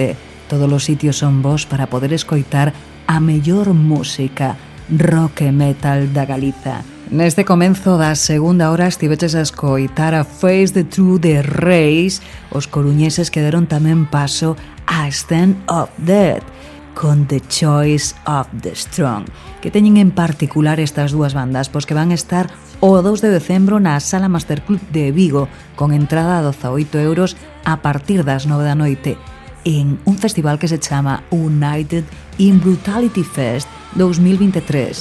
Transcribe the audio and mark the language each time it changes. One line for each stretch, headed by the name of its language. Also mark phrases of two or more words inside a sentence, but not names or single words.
Galician: Todos os sitios son vos para poder escoitar a mellor música rock e metal da Galiza. Neste comenzo da segunda hora estiveches a escoitar a Face the True de Reis. Os coruñeses que deron tamén paso a Stand of Dead con The Choice of the Strong, que teñen en particular estas dúas bandas, pois que van a estar o 2 de decembro na Sala Masterclub de Vigo, con entrada a 18 euros a partir das 9 da noite, en un festival que se chama United in Brutality Fest 2023.